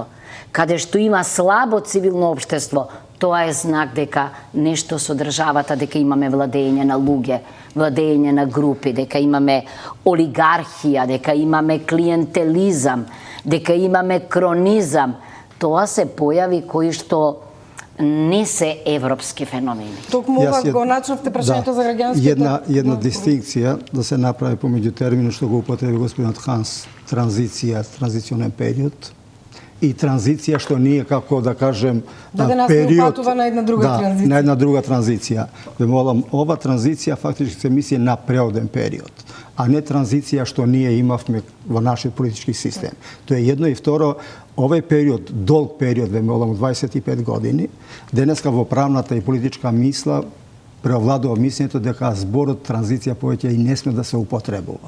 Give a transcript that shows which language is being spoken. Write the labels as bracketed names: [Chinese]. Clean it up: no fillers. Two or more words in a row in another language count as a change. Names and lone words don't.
[Macedonian] Каде што има слабо цивилно општество, тоа е знак дека нешто со државата, дека имаме владење на луѓе, владење на групи, дека имаме олигархија, дека имаме клиентелизам, дека имаме кронизам. Тоа се појави кои што не се европски феномени. Токму ова го начнавте прашањето за граѓанските. Една дистинкција да се направи помеѓу терминот што го употреби господинот Ханс, транзиција, транзиционен период, [Serbian] i tranzicija što nije, kako da kažem, [Macedonian] Da nas ne upatува na една друга транзиција. На една друга транзиција. Ве молам, ова транзиција фактички се мисли на преоден период, а не транзиција што ние имавме во нашиот политички систем. Тоа е едно, и второ, овој период, долг период, ве молам, 25 години, денеска во правната и политичка мисла преовладува мислењето дека зборот транзиција повеќе и не сме да се употребува.